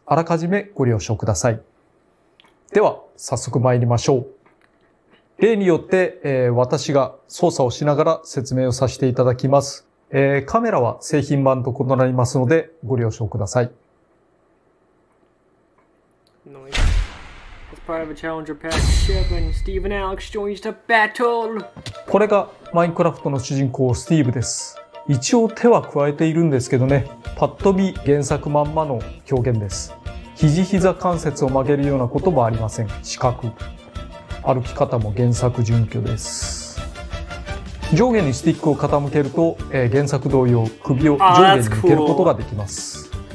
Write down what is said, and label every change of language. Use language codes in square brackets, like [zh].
[ja] あらかじめご了承ください。では、早速参りましょう。例によって、私が操作をしながら説明をさせていただきます。カメラは製品版と異なりますので、ご了承ください。 [en] Part of a Challenger Pack 7, Steve and Alex joins the battle! [ja] これがマインクラフトの主人公スティーブです。一応手は加えているんですけどね、パッと見原作まんまの表現です。肘膝関節を曲げるようなこともありません。四角。歩き方も原作準拠です。上下にスティックを傾けると、原作同様首を上下に向けることができます。